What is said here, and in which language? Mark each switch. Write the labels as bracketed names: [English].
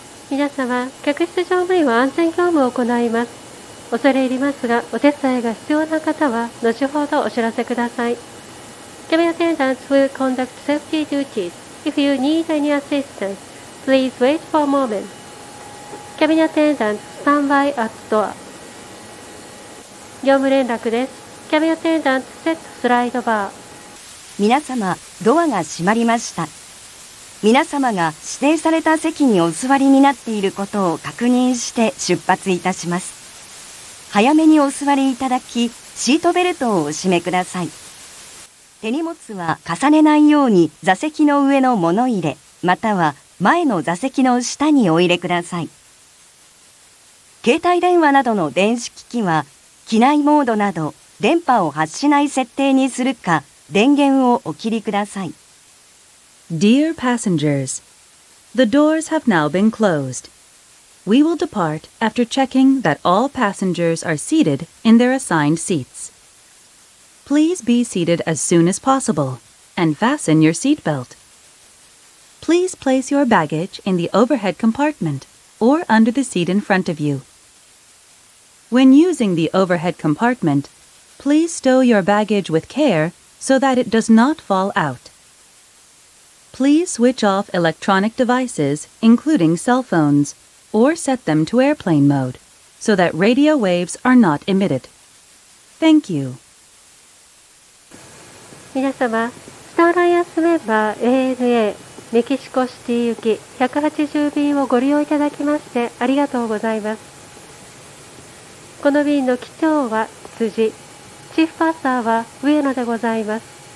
[Japanese] 皆様、客室乗務員は安全業務を行います。恐れ入りますが、お手伝いが必要な方は後ほどお知らせください。 [English] Cabin attendants will conduct safety duties. If you need any assistance, please wait for a moment. Cabin attendant, stand by at door. [Japanese] 業務連絡です。 [English] Cabin attendant, set slide bar. [Japanese] 皆様、ドアが閉まりました。皆様が指定された席にお座りになっていることを確認して出発いたします。早めにお座りいただき、シートベルトをお締めください。手荷物は重ねないように座席の上の物入れ、または前の座席の下にお入れください。携帯電話などの電子機器は、機内モードなど電波を発しない設定にするか、電源をお切りください。 [English] Dear passengers, the doors have now been closed. We will depart after checking that all passengers are seated in their assigned seats. Please be seated as soon as possible and fasten your seatbelt. Please place your baggage in the overhead compartment or under the seat in front of you. When using the overhead compartment, please stow your baggage with care so that it does not fall out. Please switch off electronic devices, including cell phones, or set them to airplane mode, so that radio waves are not emitted. Thank you. [Japanese] 皆様、スターアライアンスメンバー ANA メキシコシティ行き180便をご利用いただきましてありがとうございます。この便の機長は辻、チーフパーサーは上野でございます。